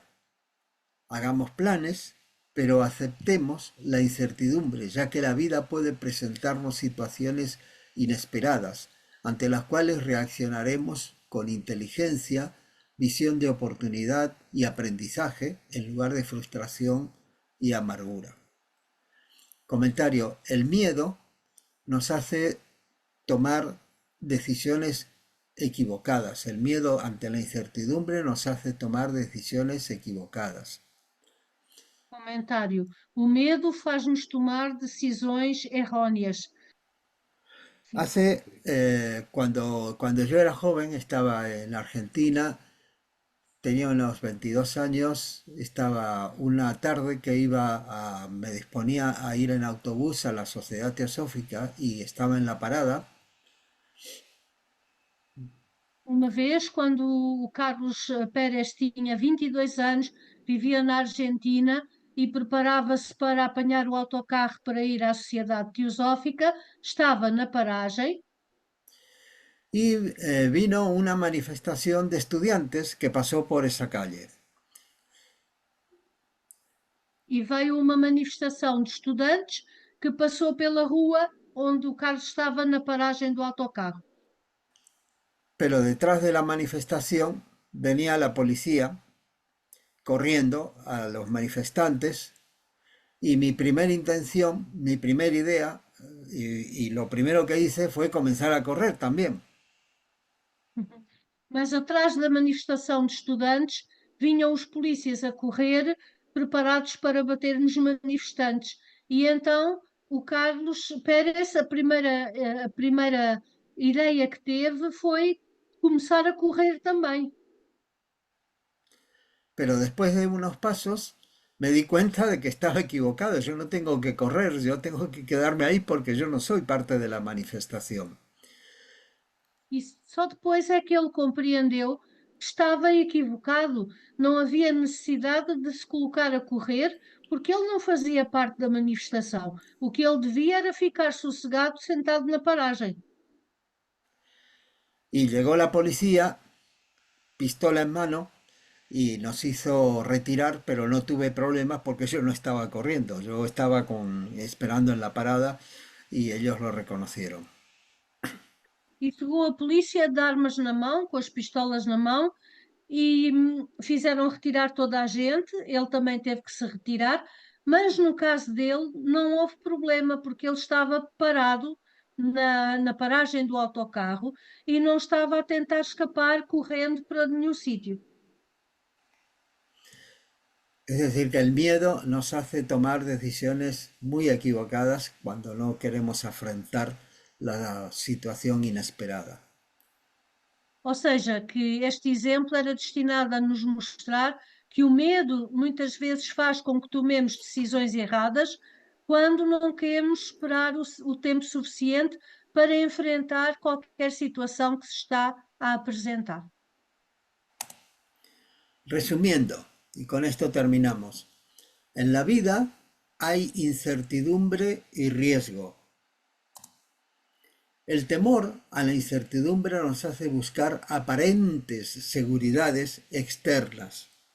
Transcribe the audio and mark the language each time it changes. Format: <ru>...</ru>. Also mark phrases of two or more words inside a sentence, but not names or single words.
<es>Hagamos planes, pero aceptemos la incertidumbre, ya que la vida puede presentarnos situaciones inesperadas, ante las cuales reaccionaremos con inteligencia, visión de oportunidad y aprendizaje en lugar de frustración y amargura. Comentario: el miedo nos hace tomar decisiones equivocadas. El miedo ante la incertidumbre nos hace tomar decisiones equivocadas.</es> <pt>Comentário: o medo faz-nos tomar decisões erróneas.</pt> <es>Cuando yo era joven, estaba en Argentina, tenía unos 22 años, estaba una tarde que me disponía a ir en autobús a la Sociedad Teosófica y estaba en la parada.</es> <pt>Uma vez, quando o Carlos Pérez tinha 22 anos, vivia na Argentina e preparava-se para apanhar o autocarro para ir à Sociedade Teosófica, estava na paragem</pt> <es>Y vino una manifestación de estudiantes que pasó por esa calle.</es> <pt>e veio uma manifestação de estudantes que passou pela rua onde o Carlos estava na paragem do autocarro.</pt> <es>Pero detrás de la manifestación venía la policía corriendo a los manifestantes y mi primera intención, mi primera idea y lo primero que hice fue comenzar a correr también.</es> <pt>Mas atrás da manifestação de estudantes vinham os polícias a correr, preparados para bater nos manifestantes. E então o Carlos Pérez, a primeira ideia que teve foi começar a correr também.</pt> <es>Pero después de unos pasos me di cuenta de que estaba equivocado. Yo no tengo que correr, yo tengo que quedarme ahí porque yo no soy parte de la manifestación.</es> <pt>E só depois é que ele compreendeu que estava equivocado. Não havia necessidade de se colocar a correr, porque ele não fazia parte da manifestação. O que ele devia era ficar sossegado, sentado na paragem.</pt> <es>Y llegó la policía, pistola en mano, y nos hizo retirar, pero no tuve problemas porque yo no estaba corriendo. Yo estaba esperando en la parada y ellos lo reconocieron.</es> <pt>E chegou a polícia de armas na mão, com as pistolas na mão, e fizeram retirar toda a gente. Ele também teve que se retirar, mas no caso dele não houve problema, porque ele estava parado na paragem do autocarro e não estava a tentar escapar correndo para nenhum sítio.</pt> <es>Es decir, que el miedo nos hace tomar decisiones muy equivocadas cuando no queremos afrontar la situación inesperada.</es> <pt>Ou seja, que este exemplo era destinado a nos mostrar que o medo muitas vezes faz com que tomemos decisões erradas quando não queremos esperar o tempo suficiente para enfrentar qualquer situação que se está a apresentar.</pt> <es>Resumiendo, y con esto terminamos, en la vida hay incertidumbre y riesgo. El temor a la incertidumbre nos hace buscar aparentes seguridades externas.</es>